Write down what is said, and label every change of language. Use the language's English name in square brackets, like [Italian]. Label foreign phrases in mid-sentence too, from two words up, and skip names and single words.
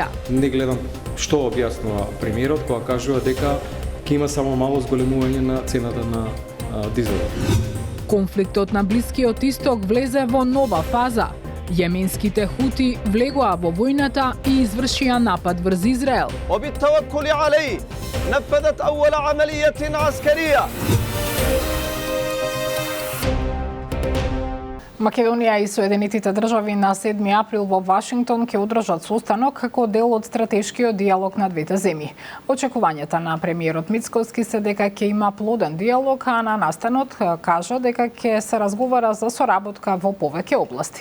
[Macedonian] Не гледам што објаснува премиерот кога кажува дека ќе има само мало зголемување на цената на дизелот. Конфликтот на Блискиот Исток влезе во нова фаза. Јеменските хути влегоа во војната и извршија напад врз Израел. [Arabic] وبالتوكل عليه نفذت أول عملية عسكرية. [Macedonian] Македонија и Соединетите држави на 7 април во Вашингтон ќе одржат состанок како дел од стратешкиот диалог на двете земји. Очекувањата на премиерот Мицкоски се дека ќе има плоден диалог, а на настанот кажа дека ќе се разговара за соработка во повеќе области.